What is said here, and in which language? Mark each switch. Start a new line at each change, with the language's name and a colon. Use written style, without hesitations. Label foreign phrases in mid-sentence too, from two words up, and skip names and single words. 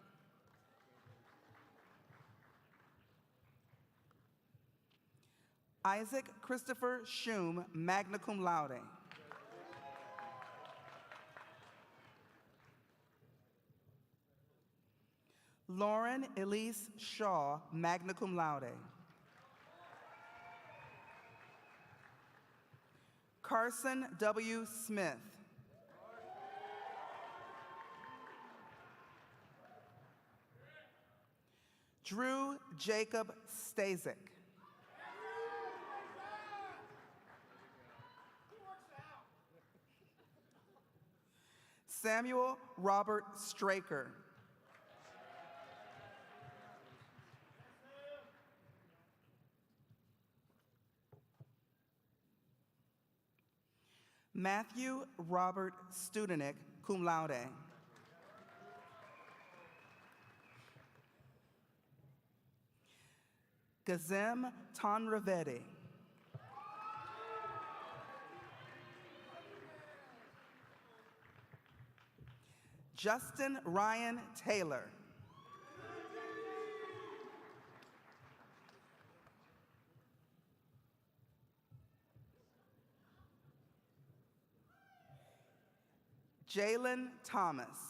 English: Isaac Christopher Schum,
Latin: magna cum laude.
English: Lauren Elise Shaw,
Latin: magna cum laude.
English: Carson W. Smith. Drew Jacob Stasic. Samuel Robert Straker. Matthew Robert Studenik,
Latin: cum laude.
English: Gazem Tonravedi. Justin Ryan Taylor. Jalen Thomas.